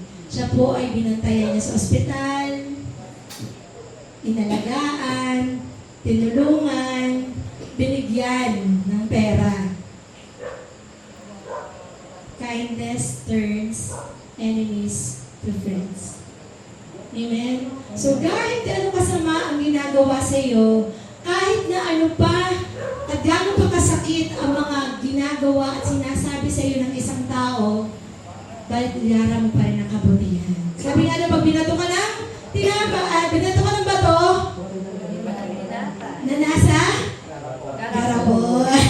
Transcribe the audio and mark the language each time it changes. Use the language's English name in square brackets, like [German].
[Filipino] Siya po ay binantayan niya sa ospital, inalagaan, tinulungan, binigyan ng pera. [English] Kindness turns enemies to friends. Amen? [Filipino] So kahit ano kasama ang ginagawa sa iyo, kahit na ano pa, at gano'n pa kasakit ang mga ginagawa at sinasabi sa iyo ng isang tao, balara mo pa rin ang kabutihan. Sabi nga na, pag binato ka ng binato ka ng bato, na nasa garapon.